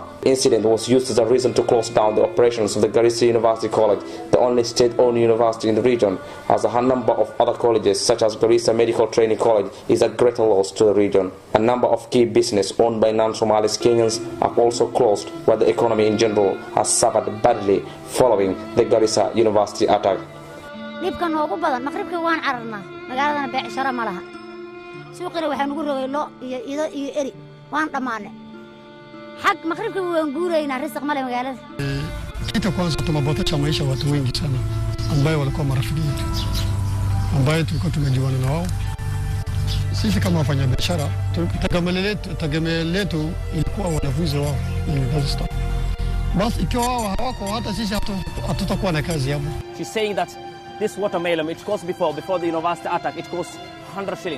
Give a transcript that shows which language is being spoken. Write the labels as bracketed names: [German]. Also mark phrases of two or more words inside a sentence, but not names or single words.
[English] The incident was used as a reason to close down the operations of the Garissa University College, the only state-owned university in the region, as a number of other colleges such as Garissa Medical Training College is a greater loss to the region. A number of key business owned by non-Somalis Kenyans have also closed, while the economy in general has suffered badly following the Garissa University attack. [Somali] dhibka noogu badan maqribkii waan cararnaa magaaladana beecsharo ma laha suuqina waxaan ugu rogay lo iyo ido iyo eri waan dhamaanay xaq maqribkii waan guuraynaa risq male magaalada. [Swahili] Kitu kwanza tumeboresha maisha watu wengi sana ambao walikuwa marafiki yetu ambao tulikuwa tumejuana na wao. Sisi kama wafanyabiashara tegemeo letu ilikuwa wanafunzi wao university. Basi ikiwa wao hawako hata sisi hatutakuwa na kazi hapo. [English] She's saying that This watermelon, which cost before the university attack, it cost 100 shillings.